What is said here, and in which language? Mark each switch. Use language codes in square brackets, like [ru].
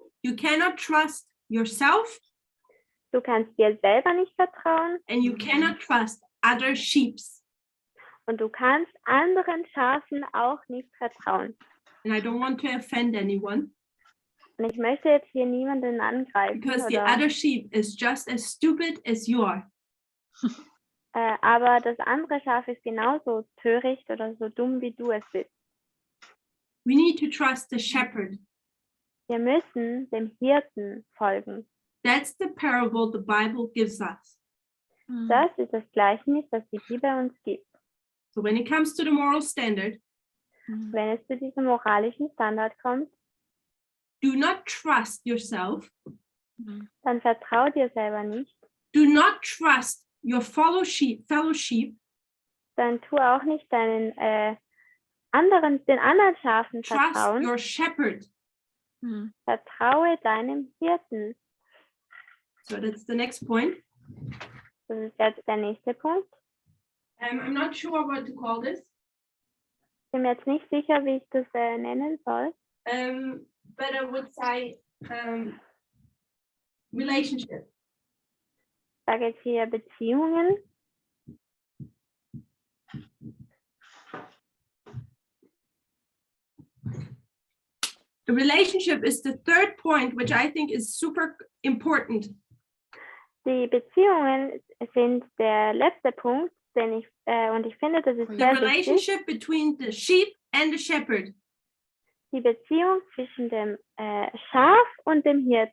[en] You cannot trust yourself [de] Du kannst dir selber nicht vertrauen [en] and you cannot trust other sheeps. [de] und du kannst anderen Schafen auch nicht vertrauen. [en] And I don't want to offend anyone [de] Und ich möchte jetzt hier niemanden angreifen, [en] because the [de] oder, [en] other sheep is just as stupid as you are. [de] aber das andere Schaf ist genauso töricht oder so dumm, wie du es bist. [en] We need to trust the shepherd. [de] Wir müssen dem Hirten folgen. [en] That's the parable the Bible gives us. [de] Das ist das Gleichnis, das die Bibel uns gibt. [en] So when it comes to the moral standard, [de] Wenn es zu diesem moralischen Standard kommt, [en] do not trust yourself. [de] dann vertrau dir selber nicht. [en] Do not trust your fellow sheep, [de] Dann tu auch nicht den anderen Schafen [en] trust [de] vertrauen. [en] your shepherd. [de] Vertraue deinem Hirten. [en] So that's the next point. [de] Das ist jetzt der nächste Punkt. [en] I'm not sure what to call this, [de] Ich bin mir jetzt nicht sicher, wie ich das nennen soll. [en] but I would say relationship. [de] Ich sage jetzt hier Beziehungen. [en] The relationship is the third point, which I think is super important. [de] Die Beziehungen sind der letzte Punkt, und ich finde, das ist [en] The [de] sehr wichtig. [en] relationship between the sheep and the shepherd. [de] Die Beziehung zwischen dem Schaf und dem